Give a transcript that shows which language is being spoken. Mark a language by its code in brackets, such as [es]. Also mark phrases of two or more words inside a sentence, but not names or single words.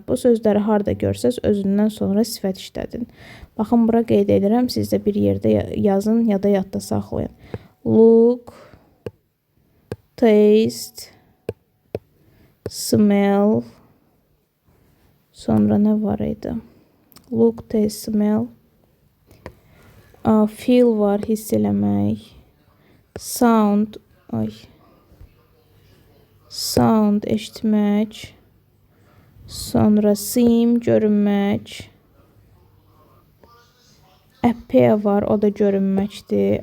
[az] Bu sözləri harda görsəz özündən sonra sifət işlədin. Baxın, bura qeyd edirəm. Siz də bir yerdə yazın ya da yadda saxlayın. [en] Look, taste, smell. [az] Sonra nə var idi? [en] Look, taste, smell. [az] Feel var, hiss eləmək. [en] Sound, sound, [az] eşitmək. Sonra seem, görünmək. Appear var, o da görünməkdir.